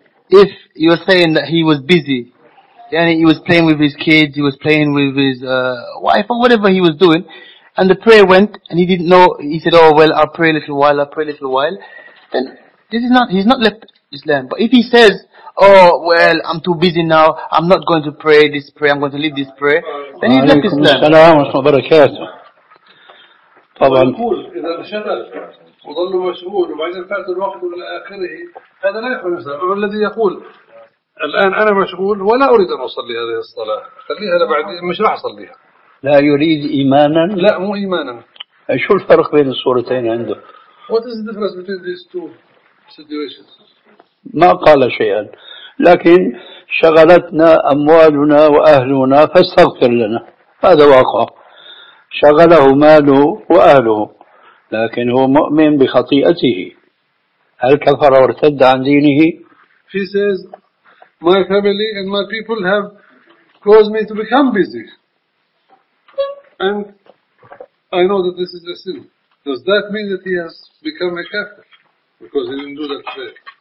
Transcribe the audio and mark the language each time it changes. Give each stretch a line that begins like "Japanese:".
English: If you're saying that he was busy, yani he was playing with his kids, he was playing with his wife or whatever he was doing, and the prayer went and he didn't know, he said, oh, well, I'll pray a little while, then this is not, he's not left Islam. But if he says, oh, well, I'm too busy now, I'm not going to pray this prayer, I'm going to leave this prayer, then he's left Islam.
Arabic: السلام عليكم ورحمة الله وبركاته. طبعا. يقول إذا انشغل وظل مشغول وبعدين فات الوقت إلى آخره، هذا لا يكون مثلا، الذي يقول الآن أنا مشغول ولا أريد أن أصلي هذه الصلاة، خليها لبعدين مش راح أصليها. لا يريد إيمانا؟ لا مو إيمانا. شو الفرق بين الصورتين عنده؟
English: What is the difference between these two situations?
Arabic: ما قال شيئا لكن شغلتنا أموالنا وأهلنا فاستغفر لنا هذا واقع شغله ماله وأهله لكن هو مؤمن بخطيئته هل كفر وارتد عن دينه
English: He says my family and my people have caused me to become busy and I know that this is a sin does that mean that he has become a kafir because he didn't do that prayer